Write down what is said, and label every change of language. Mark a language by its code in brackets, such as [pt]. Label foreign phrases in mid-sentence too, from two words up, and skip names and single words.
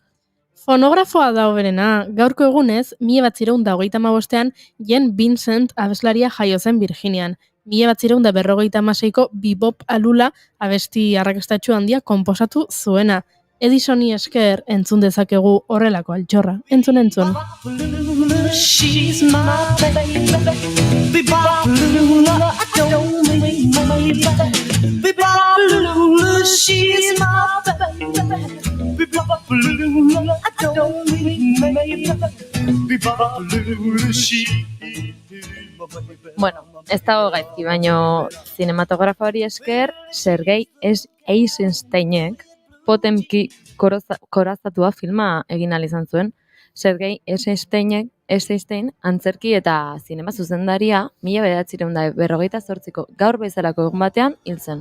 [eu] Fonografoa da hoberena, gaurko egunez, 1935ean Jen Vincent abeslaria jaio zen Virginian. 1956ko bebop alula abesti arrakastatsu handia konposatu zuena. Edisoni esker entzun dezakegu horrelako altxorra. Entzun. [en] She's my baby. Bebop-a-lula, I don't mean my baby. Bebop-a-lula, she's my baby. Bebop-a-lula, I don't mean my baby. Bebop-a-lula, she's my baby. [eu] Bueno, ez dago gaizki, baino zinematografo hori esker, Sergei Eisensteinek Potemki korazatua filma egin ahal izan zuen. Sergei Eisenstein antzerki eta zinema zuzendaria 1958ko gaur bezalako egun batean hil zen.